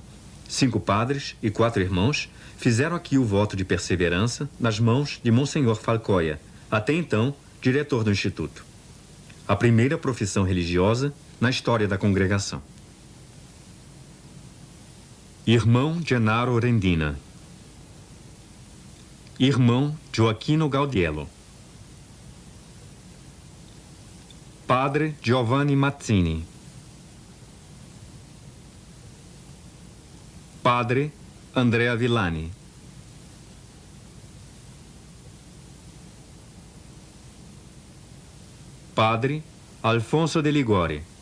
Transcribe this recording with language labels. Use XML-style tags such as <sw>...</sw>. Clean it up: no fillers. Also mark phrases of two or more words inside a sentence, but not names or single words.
<pt>5 padres e 4 irmãos fizeram aqui o voto de perseverança nas mãos de Monsenhor Falcoia, até então diretor do Instituto. A primeira profissão religiosa na história da congregação. Irmão Gennaro Rendina. Irmão Gioacchino Gaudiello. Padre Giovanni Mazzini. Padre Andrea Villani. Padre Alfonso de Ligori.</pt>